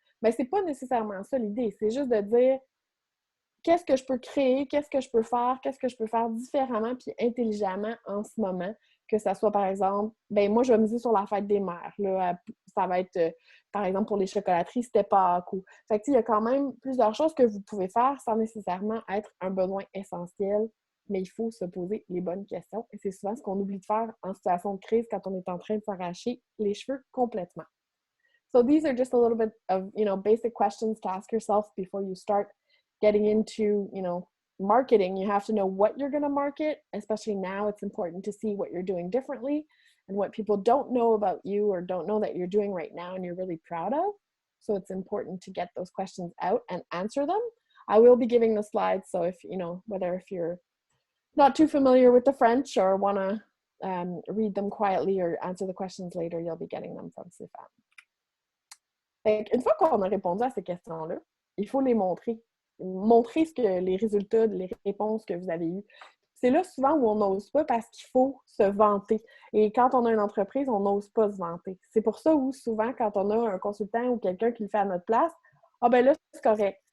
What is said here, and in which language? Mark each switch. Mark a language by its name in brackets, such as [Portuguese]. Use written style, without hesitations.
[French] Mais c'est pas nécessairement ça l'idée, c'est juste de dire qu'est-ce que je peux créer, qu'est-ce que je peux faire différemment puis intelligemment en ce moment, que ça soit par exemple, ben moi je vais miser sur la fête des mères, là, ça va être par exemple pour les chocolateries, c'était Pâques ou... Fait que il y a quand même plusieurs choses que vous pouvez faire sans nécessairement être un besoin essentiel, mais il faut se poser les bonnes questions et c'est souvent ce qu'on oublie de faire en situation de crise quand on est en train de s'arracher les cheveux complètement. [English] So these are just a little bit of, basic questions to ask yourself before you start getting into, marketing. You have to know what you're going to market, especially now it's important to see what you're doing differently and what people don't know about you or don't know that you're doing right now and you're really proud of. So it's important to get those questions out and answer them. I will be giving the slides, so if, whether if you're not too familiar with the French or want to read them quietly or answer the questions later, you'll be getting them from Stéphane. [French] Une fois qu'on a répondu à ces questions-là, il faut les montrer. Montrer les résultats, les réponses que vous avez eues. C'est là souvent où on n'ose pas parce qu'il faut se vanter. Et quand on a une entreprise, on n'ose pas se vanter. C'est pour ça où souvent, quand on a un consultant ou quelqu'un qui le fait à notre place, ah ben là, c'est correct.